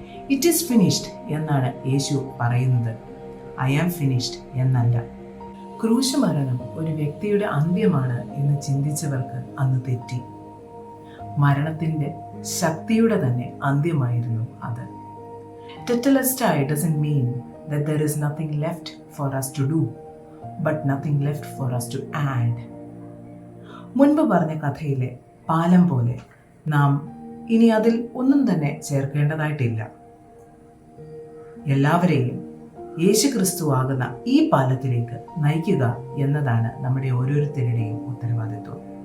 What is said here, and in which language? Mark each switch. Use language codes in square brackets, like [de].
[en] it is finished [ml] എന്നാണ് യേശു പറയുന്നത്, [en] I am finished [ml] എന്നല്ല. ക്രൂശ് മരണം ഒരു വ്യക്തിയുടെ അന്ത്യമാണ് എന്ന് ചിന്തിച്ചവർക്ക് അന്ന് തെറ്റി. മരണത്തിന്റെ ശക്തിയുടെ തന്നെ അന്ത്യമായിരുന്നു അത്. [en] Tetelestai doesn't mean that there is nothing left for us to do, but nothing left for us to add. [ml] മുൻപ് പറഞ്ഞ കഥയിലെ പാലം പോലെ നാം ഇനി അതിൽ ഒന്നും തന്നെ ചേർക്കേണ്ടതായിട്ടില്ല. എല്ലാവരെയും യേശുക്രിസ്തു ആകുന്ന ഈ പാലത്തിലേക്ക് നയിക്കുക എന്നതാണ് നമ്മുടെ ഓരോരുത്തരുടെയും ഉത്തരവാദിത്വം.